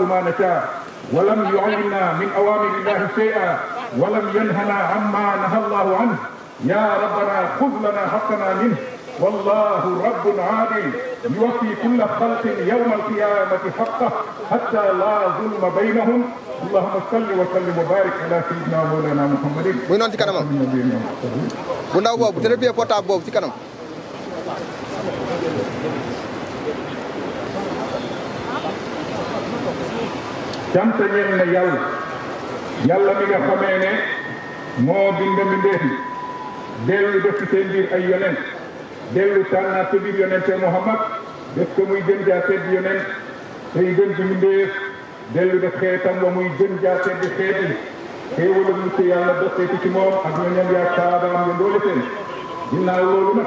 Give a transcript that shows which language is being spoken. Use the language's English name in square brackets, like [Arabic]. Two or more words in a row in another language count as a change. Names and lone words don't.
[Arabic] ما نشاء ولم يعلمنا من أوامر الله شيئا ولم ينهنا عما نهى الله عنه يا ربنا خذ لنا حقنا منه والله رب عادل يوفي كل خلق يوم القيامة حقه حتى لا ظلم بينهم اللهم صل وسلم وبارك على سيدنا مولانا محمد [Wolof] muy noonu ci kanamam bu ndaw boobu [French] téléphone portable [Wolof] boobu ci kanam cant ñeel na yàlla mi nga xamee ne moo bind mbindeef yi dellu def ci seen biir ay yonent dellu tànnaat ci biir yonente Muhammad def ko muy gën jaa tedd yonent tey gën ci mbindeef dellu def xeetam wa muy gën jaa tedd xeet yi xéewal mu ci yàlla doxeeti ci moom ak ñoñam yaa saabaam ya ndoole seen ginnaaw loolu nag